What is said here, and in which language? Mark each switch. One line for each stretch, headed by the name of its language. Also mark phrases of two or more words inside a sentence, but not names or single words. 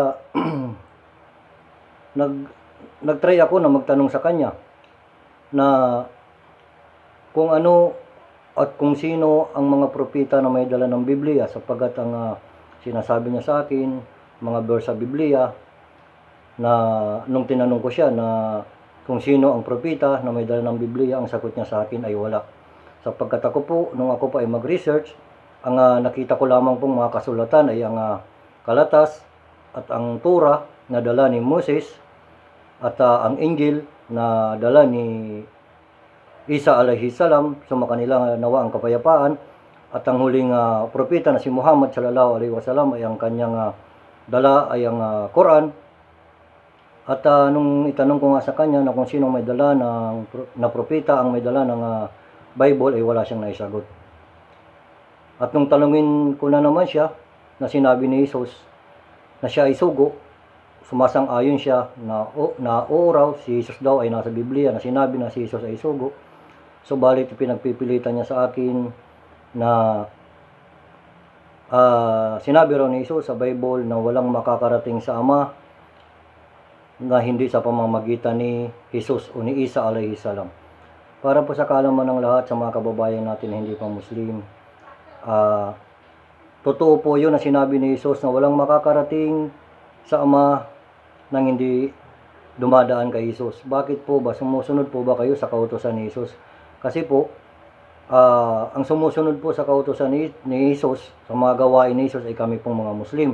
Filipino: nag-try ako na magtanong sa kanya na kung ano at kung sino ang mga propeta na may dala ng Biblia, sapagkat ang sinasabi niya sa akin, mga verse sa Biblia, na nung tinanong ko siya na kung sino ang propeta na may dala ng Biblia, ang sagot niya sa akin ay wala. Sapagkat ako po, nung ako pa ay mag-research, ang nakita ko lamang pong mga kasulatan ay ang Kalatas at ang Torah na dala ni Moses, at ang Injil na dala ni Isa
Arabic: عليه السلام,
Filipino: sumakanila nawa ang kapayapaan, at ang huling propeta na si Muhammad
Arabic: صلى الله عليه وسلم
Filipino: ay ang kanyang dala ay ang Quran. At nung itanong ko nga sa kanya na kung sino may dala na propeta ang may dala ng Bible, ay wala siyang naisagot. At nung tanungin ko na naman siya na sinabi ni Jesus na siya ay sugo, sumasang-ayon siya na oo raw, si Jesus daw ay nasa Biblia na sinabi na si Jesus ay sugo. Subalit pinagpipilitan niya sa akin na sinabi raw ni Jesus sa Bible na walang makakarating sa Ama na hindi sa pamamagitan ni Jesus o ni Isa
Arabic: عليه السلام.
Filipino: Para po sa kaalaman ng lahat sa mga kababayan natin na hindi pa Muslim, totoo po yun na sinabi ni Jesus na walang makakarating sa Ama nang hindi dumadaan kay Jesus. Bakit po ba? Sumusunod po ba kayo sa kautusan ni Jesus? Kasi po, ang sumusunod po sa kautusan ni Jesus, sa mga gawain ni Jesus, ay kami pong mga Muslim.